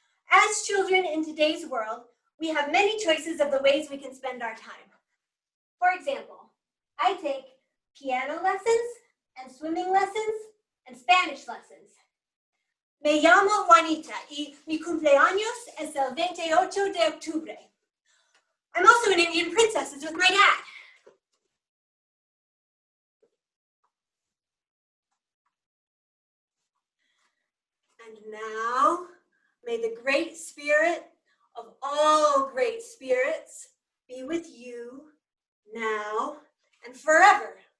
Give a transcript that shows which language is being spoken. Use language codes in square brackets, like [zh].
[en] As children in today's world, we have many choices of the ways we can spend our time. For example, I take piano lessons and swimming lessons and Spanish lessons. [es] Me llamo Juanita y mi cumpleaños es el 28 de octubre. [en] I'm also an Indian princess with my dad. And now, may the great spirit of all great spirits be with you now and forever.